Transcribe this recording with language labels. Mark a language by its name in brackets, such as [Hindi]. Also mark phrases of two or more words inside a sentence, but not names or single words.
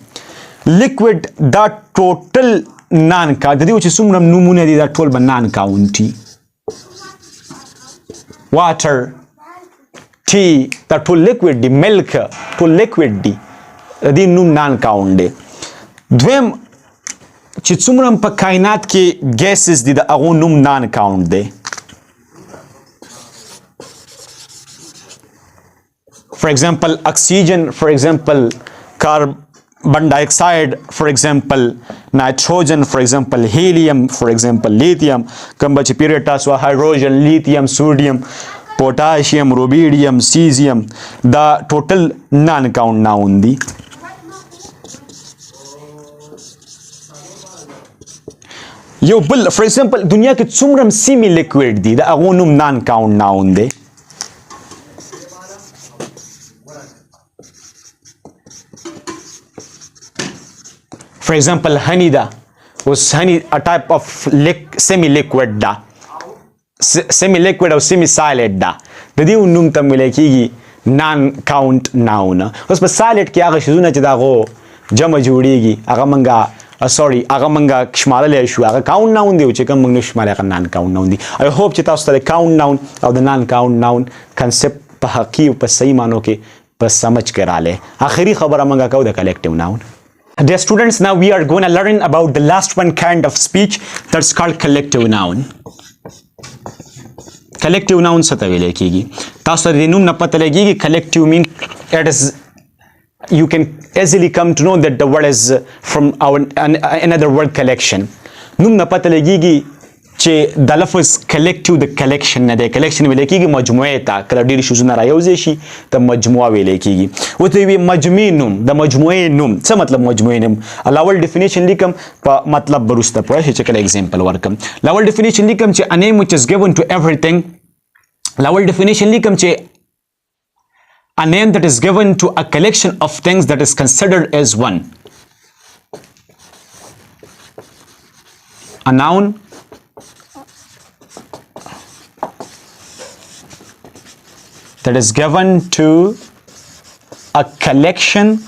[Pashto] لیکویډ دا ټوټل [English] non count [Pashto] د دې چې څومره نومونه دي دا ټول به non count دي. water ټي دا ټول لیکوډ دي، ملک ټول لیکوډ دي، د دې نوم [English] non count [Pashto] دی. دویم چې څومره په کائنات کې ګیسز دي د هغو نوم [English] non count [Pashto] دی. [English] For example, oxygen, for example, carbon dioxide, for example, nitrogen, for example, helium, for example, lithium, [Pashto] کوم به چې پیریډ تاسو [English] hydrogen, lithium, sodium, potassium, rubidium, cesium [Pashto] دا ټوټل [English] non count noun [Pashto] دي. یو بل [English] for example [Pashto] دنیا کې څومره سیمی لیکوډ دي د هغو نوم [English] non count noun [Pashto] دی. [English] For example, honey da was honey a type of semi-liquid da, semi-liquid or semi-solid da. [Pashto] د دې نوم ته ویل کېږي [English] non count noun. [Pashto] اوس په سالډ کې هغه شیزونه چې د هغو جمع جوړېږي هغه موږ هغه موږ شمارلی شو، هغه [English] count noun [Pashto] دی، او چې کوم موږ نه شمارلی هغه [English] non count noun [Pashto] دی. [English] I hope [Pashto] چې تاسو ته د [English] count noun [Pashto] او د [English] non count noun [Pashto] کنسپټ په حقیقي او په صحیح معنو کې په سمجھ کې رالی. آخري خبره موږ کوو د [English] collective noun. Dear students, now we are going to learn about the last one kind of speech that's called collective noun. Collective noun [Pashto] څه ته ویل کېږي؟ تاسو ته د نوم نه پته لګېږي. [English] collective mean it is you can easily come to know that the word is from another word collection. [Pashto] نوم نه پته لګېږي چې د لفظ collective د collection نه دی. collection ویل کېږي مجموعې ته، کله ډېر شیزونه رایوځای شي ته مجموعه ویل کېږي. ورته وي مجموعي نوم، د مجموعې نوم. څه مطلب مجموعې نوم؟ الاول ډیفینیشن لیکم په مطلب به وروسته پوه شئ چې کله اگزامپل ورکم. الاول ډیفینیشن لیکم چې [English] a name which is given to everything. [Pashto] الاول ډیفینیشن لیکم چې [English] a name that is given to a collection of things that is considered as one. A noun that is given to a collection